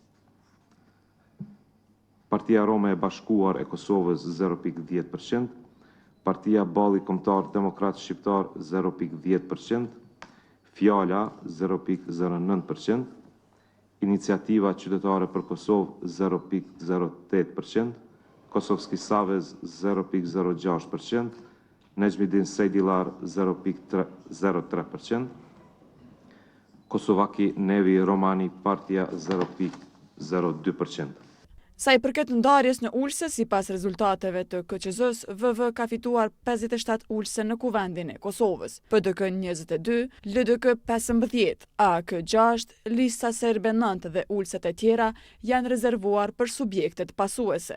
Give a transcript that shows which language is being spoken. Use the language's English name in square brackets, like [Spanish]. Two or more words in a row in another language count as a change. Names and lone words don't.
[Albanian] Partia Rome e Bashkuar e Kosovës 0,10%, Partia Balli Kombëtar Demokrat Shqiptar 0,10%, Fjala 0,09%, Iniciativa Qytetare për Kosovë 0,08%, Kosovski Savez 0,06%, Nejmidin Sejdilar 0,03%, Kosovaki Nevi Romani Partija 0,02%. Sa i përket ndarjes në ulse, sipas rezultateve të KQZ-s, VV ka fituar 57 ulse në Kuvendin e Kosovës, PDK 22, LDK 15, AK 6, lista serbe 9 dhe ulset e tjera janë rezervuar për subjektet pasuese.